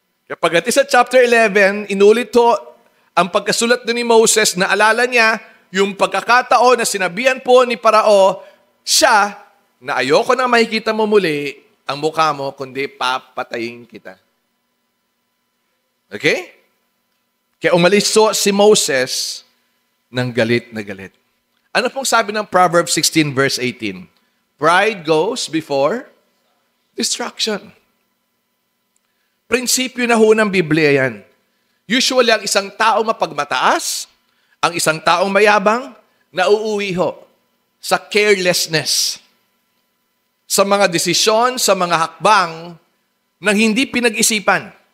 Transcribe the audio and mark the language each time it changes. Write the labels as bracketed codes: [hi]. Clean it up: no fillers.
[tl] Kapag ati sa chapter 11, inulit to ang pagkasulat ni Moses, na alala niya yung pagkakataon na sinabihan po ni Parao, siya, na ayoko na makikita mo muli ang mukha mo, kundi papatayin kita. Okay? Kaya umalis si Moses ng galit na galit. Ano pong sabi ng Proverbs 16 verse 18? [en] Pride goes before destruction. [tl] Prinsipyo na ho ng Biblia yan. Usually, ang isang tao mapagmataas, ang isang taong mayabang, nauuwi ho sa carelessness, sa mga desisyon, sa mga hakbang na hindi pinag-isipan.